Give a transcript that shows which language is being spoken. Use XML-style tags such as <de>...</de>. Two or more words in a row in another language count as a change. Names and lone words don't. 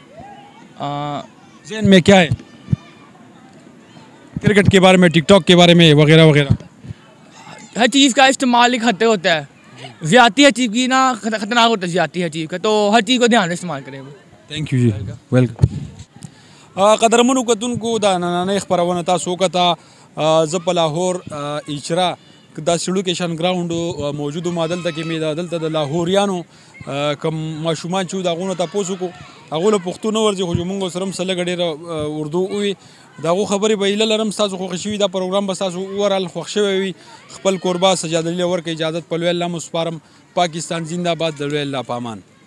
<ur>ذہن میں کیا ہے کرکٹ کے بارے میں، ٹک ٹاک کے بارے میں وغیرہ وغیرہ? ہر چیز کا استعمال ایک حد تک ہوتا ہے، زیادتی ہر چیز کی نا خطرناک ہوتا ہے، زیادتی ہر چیز کا، تو ہر چیز کو دھیان سے استعمال کریں.</ur> <en>Thank you ji, welcome.</en> <ps>قدرمنو کتونکو دا نننۍ خپرونه تاسو وکته زه په لاهور اجرا دا سیډوکیشن ګراوند موجود ما دلته کې مې دلته د لاهوریانو کوم ماشومان چې د هغو نه تپوس وکړو هغو له پښتو نه ورځي خو زموږ سره هم څه لږه ډېره اردو ووي د هغو خبرې به هیله لرم ستاسو خوښې شوي دا پروګرام به ستاسو اوورال خوښ شوی وي خپل کوربه سجاد علي له ورکه اجازت په لوی الله مو سپارم</ps> <ur>پاکستان زنده باد</ur> <ps>د لوی الله په امان</ps>